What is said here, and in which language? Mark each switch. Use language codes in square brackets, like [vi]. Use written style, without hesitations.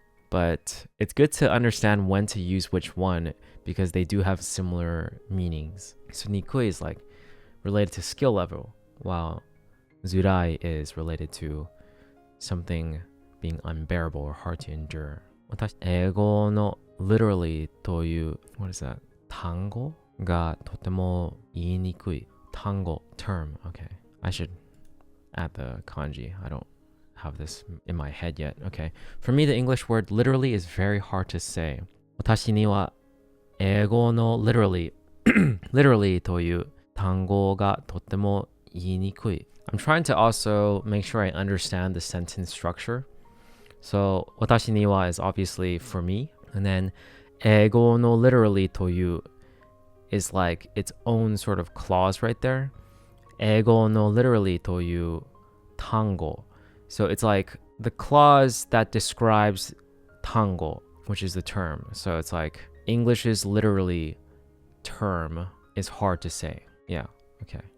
[en] But it's good to understand when to use which one because they do have similar meanings. So nikui is like related to skill level, while zurai is related to something being unbearable or hard to endure. [ja] 私、英語の literally という [en] what is that? [ja] 単語がとても言いにくい。 [en] 単語 term. Okay. I should add the kanji. I don't have this in my head yet. Okay. For me, the English word literally is very hard to say. [ja] 私には英語の literally literally という単語がとても言いにくい。 [en] I'm trying to also make sure I understand the sentence structure. So 私には is obviously for me, and then [ja] 英語の literally という [en] is like its own sort of clause right there. [ja] 英語の literally という単語. [en] So it's like the clause that describes 単語, which is the term. So it's like English's literally term is hard to say. Yeah, okay.